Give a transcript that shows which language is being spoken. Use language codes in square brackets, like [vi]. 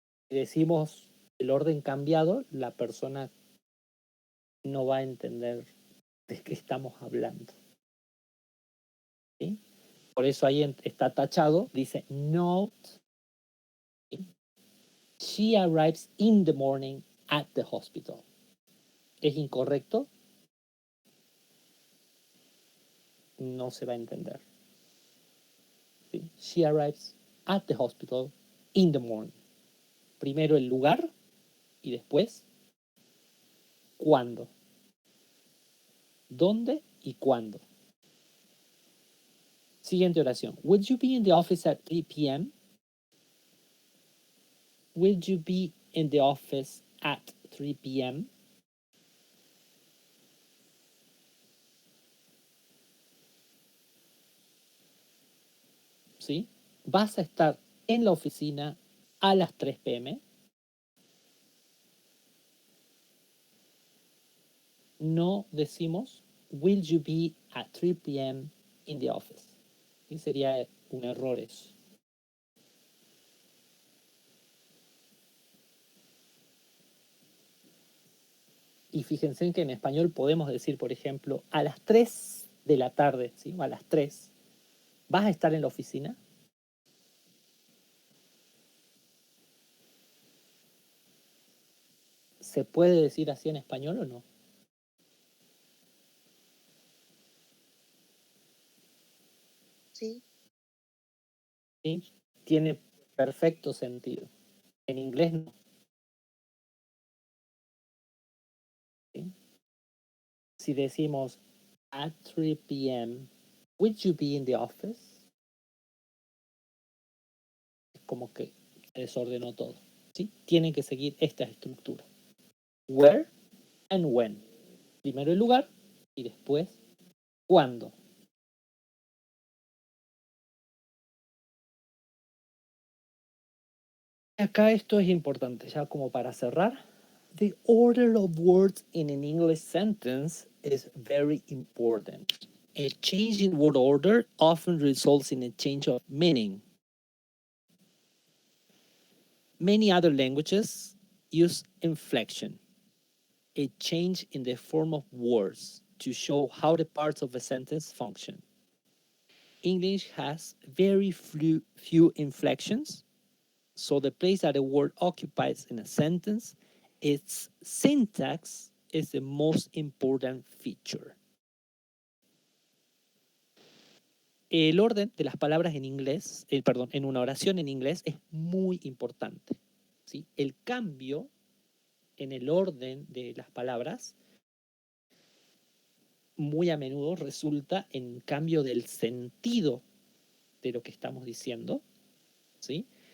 [es] Si decimos el orden cambiado, la persona no va a entender de qué estamos hablando. ¿Sí? Por eso ahí está tachado, dice note. ¿Sí? [en] She arrives in the morning at the hospital. [es] ¿Es incorrecto? No se va a entender. ¿Sí? [en] She arrives at the hospital in the morning. [es] Primero el lugar y después cuándo. ¿Dónde y cuándo? Siguiente oración. [en] Would you be in the office at 3 p.m.? Will you be in the office at 3 p.m.? [es] ¿Sí? ¿Vas a estar en la oficina a las 3 p.m.? No decimos [en] will you be at 3 p.m. in the office. [es] Y sería un error eso. Y fíjense que en español podemos decir, por ejemplo, a las 3 de la tarde, ¿sí? O a las 3, ¿vas a estar en la oficina? ¿Se puede decir así en español o no? Sí. ¿Sí? Tiene perfecto sentido. En inglés no. ¿Sí? Si decimos [en] at 3 p.m., would you be in the office? [es] Es como que se desordenó todo. ¿Sí? Tienen que seguir esta estructura. [en] Where and when. [es] Primero el lugar y después cuándo. Acá esto es importante, ya como para cerrar. [en] The order of words in an English sentence is very important. A change in word order often results in a change of meaning. Many other languages use inflection, a change in the form of words, to show how the parts of a sentence function. English has very few inflections, so the place that a word occupies in a sentence, its syntax is the most important feature. [es] El orden de las palabras en inglés, en una oración en inglés es muy importante. ¿Sí? El cambio en el orden de las palabras muy a menudo resulta en cambio del sentido de lo que estamos diciendo, ¿sí?